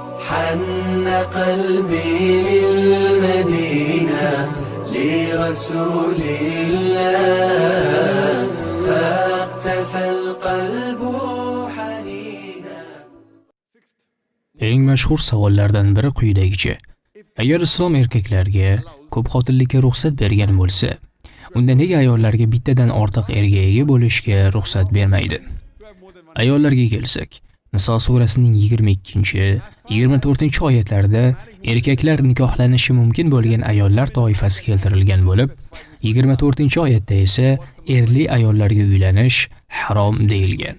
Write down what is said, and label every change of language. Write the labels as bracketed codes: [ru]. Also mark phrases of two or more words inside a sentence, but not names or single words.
[ar] حن قلبي للمدينة لرسول الله فاقتفى القلب حنينا. [uz] Eng mashhur savollardan biri quyidagicha: agar islom erkaklarga ko'p xotinlikka ruxsat bergan bo'lsa, unda nega ayollarga bittadan ortiq erga ega bo'lishga ruxsat bermaydi? Ayollarga kelsak, Niso surasining 22-24 oyatlarida erkaklar nikohlanishi mumkin bo'lgan ayollar toifasi keltirilgan bo'lib, 24-oyatda esa erli ayollarga uylanish harom deyilgan.